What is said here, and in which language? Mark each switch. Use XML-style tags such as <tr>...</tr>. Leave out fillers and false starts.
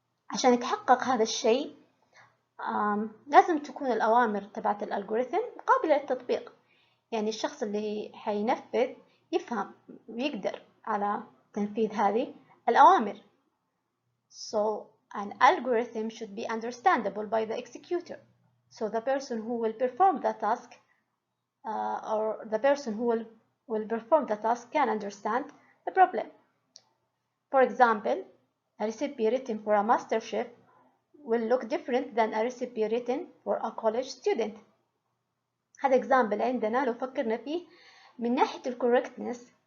<ar>عشان يتحقق هذا الشيء لازم تكون الأوامر تبعت الألغوريثم قابلة للتطبيق. يعني الشخص اللي حينفذ يفهم ويقدر على تنفيذ هذه الأوامر.</ar> <en>So an algorithm should be understandable by the executor. So the person who will perform the task or the person who will perform the task can understand the problem. For example, a recipe written for a master chef will look different than a recipe written for a college student.</en> <ar>هذا example عندنا لو فكرنا فيه من ناحية الكوركتنس.</ar>